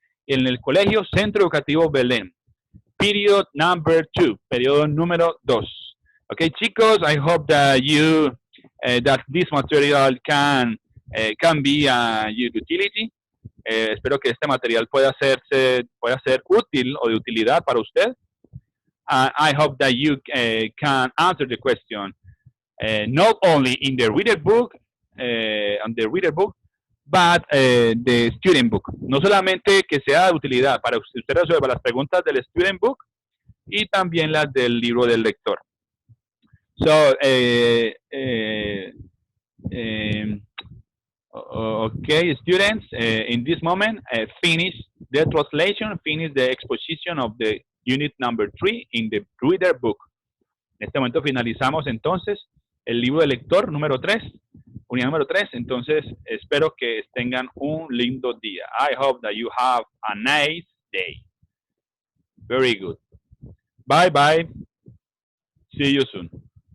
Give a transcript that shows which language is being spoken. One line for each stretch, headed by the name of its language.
Spanish: en el Colegio Centro Educativo Belén.
English: Period number 2,
Spanish: periodo número 2.
English: Okay, chicos, I hope that that this material can be your utility.
Spanish: Espero que este material pueda ser útil o de utilidad para usted.
English: I hope that you can answer the question not only in the reader book, but the student book.
Spanish: No solamente que sea de utilidad para usted resolver las preguntas del student book y también las del libro del lector.
English: So, okay, students, in this moment, finish the translation, finish the exposition of the unit number 3 in the reader book.
Spanish: En este momento finalizamos entonces el libro de lector número 3, unidad número 3. Entonces, espero que tengan un lindo día.
English: I hope that you have a nice day. Very good. Bye bye. See you soon.